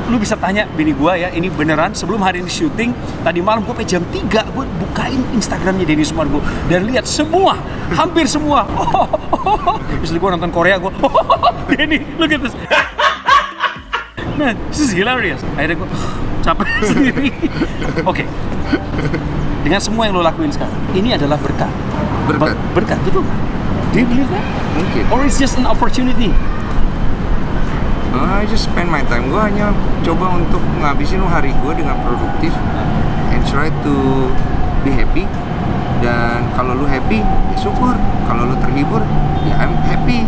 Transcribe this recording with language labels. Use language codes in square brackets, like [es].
[id] Lu bisa tanya bini gua ya, ini beneran sebelum hari ini syuting, tadi malam gua sampai jam 3 gua bukain Instagramnya Denny Sumargo dan lihat semua, hampir semua. Terus gua nonton Korea, gua Denny, [en] look at this. Man, this is hilarious. [id] Akhirnya gua capek sendiri. Oke. Dengan semua yang lo lakuin sekarang, ini adalah berkat. Berkat, betul nggak? [en] Do you believe that? [id] Mungkin. [en] Or it's just an opportunity? I just spend my time. [id] Gue hanya coba untuk ngabisin hari gue dengan produktif [en] and try to be happy. [id] Dan kalau lu happy, ya syukur. Kalau lu terhibur, ya [en] I'm happy.